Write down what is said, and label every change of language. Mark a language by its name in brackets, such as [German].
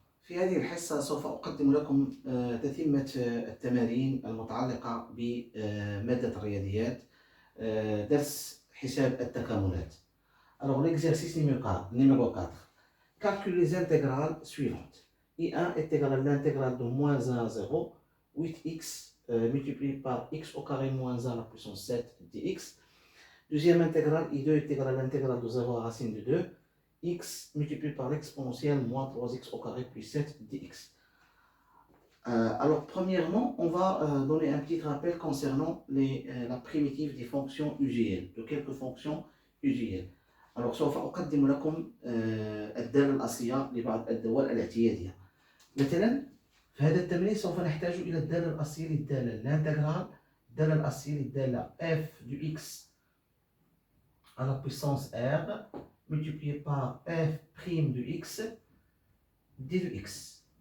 [Arabic] في هذه الحصة سوف أقدم لكم تتمة التمارين المتعلقة بمادة الرياضيات، درس حساب التكاملات. [French] Alors l'exercice numéro 4. Calcule les intégrales suivantes. I1 est égal à l'intégrale de moins 1 à 0, 8x multiplié par x au carré moins 1 à la puissance 7 dx. Deuxième intégrale, I2 est égal à l'intégrale de 0 à racine de 2, x multiplié par l'exponentielle moins 3x au carré plus 7 dx. Alors, premièrement, on va donner un petit rappel concernant la primitive des fonctions UGL, de quelques fonctions UGL. [Arabic] Alors, سوف أقدم لكم الدالة الأصلية لبعض الدول الاعتيادية. مثلا في هذا التمرين سوف نحتاج إلى الدالة الأصلية للدالة الانتجرال، الدالة الأصلية للدالة [French] f du x à la puissance r multiplié par f' de x [Arabic] d de x.